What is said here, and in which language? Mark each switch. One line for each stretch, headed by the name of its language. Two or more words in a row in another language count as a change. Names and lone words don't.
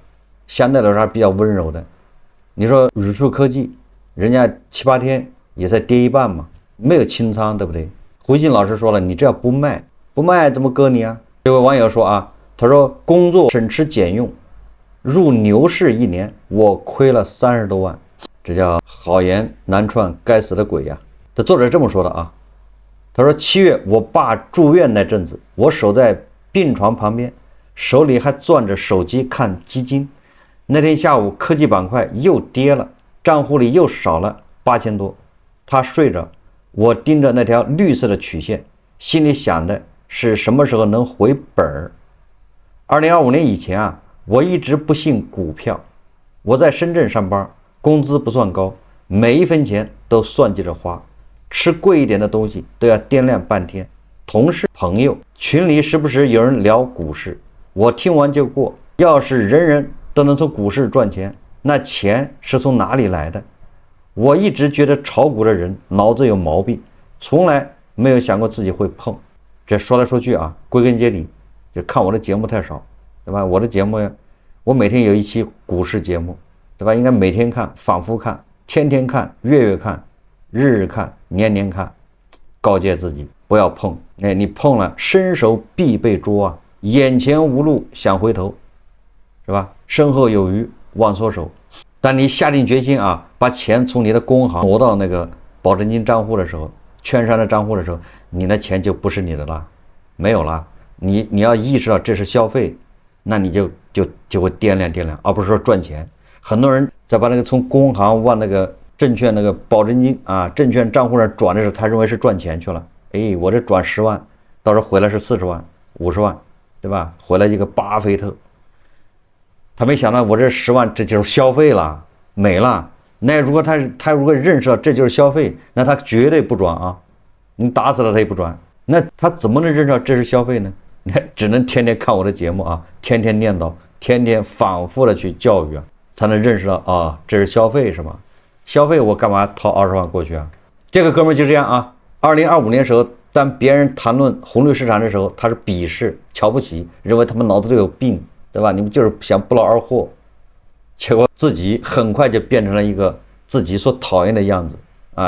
Chinese: 相對來說還比較溫柔的。你說宇樹科技，人家7、8天也才跌一半嘛，沒有清倉，對不對？回信老師說了，你這要不賣怎麼割你啊？這位網友說啊，他說工作省吃儉用，入牛市1年，我虧了30多萬，這叫好言難傳，該死的鬼呀！這作者這麼說的啊。他說7月我爸住院那陣子，我守在病床旁邊，手裡還攥着手機看基金。那天下午科技板塊又跌了，賬戶裡又少了8000多。他睡着，我盯着那條綠色的曲線，心裡想的是什麼時候能回本兒。2025年以前啊，我一直不信股票。我在深圳上班，工資不算高，每一分錢都算計着花，吃貴一點的東西都要掂量半天。同事朋友群裡時不時有人聊股市，我聽完就過。要是人人都能從股市賺錢，那錢是從哪裡來的？我一直覺得炒股的人腦子有毛病，從來沒有想過自己會碰。這說來說去啊，歸根結底就看我的節目太少，對吧？我的節目呀，我每天有一期股市節目，對吧？應該每天看，反覆看，天天看，月月看，日日看，年年看，告誡自己不要碰。哎，你碰了，伸手必被捉啊！眼前無路想回頭，是吧？身後有餘忘縮手。但你下定決心啊，把錢從你的工行挪到那個保證金賬戶的時候，券商的賬戶的時候，你的錢就不是你的了，沒有了。你要意識到這是消費，那你就會掂量，而不是說賺錢。很多人在把那個從工行往那個證券那個保證金啊證券賬戶上轉的時候，他認為是賺錢去了。哎，我這轉10萬，到時候回來是40萬、50萬，對吧？回來一個巴菲特。他沒想到我這10萬這就是消費了，沒了。那如果他如果認識到這就是消費，那他絕對不轉啊！你打死了他也不轉。那他怎麼能認識到這是消費呢？那只能天天看我的節目啊，天天念叨，天天反覆的去教育啊，才能認識到啊，這是消費是嗎？消費我幹嘛掏20萬過去啊？這個哥們就這樣啊。2025年時候，當別人談論紅綠市場的時候，他是鄙視、瞧不起，認為他們腦子裡有病。對吧？你們就是想不勞而獲，結果自己很快就變成了一個自己所討厭的樣子啊！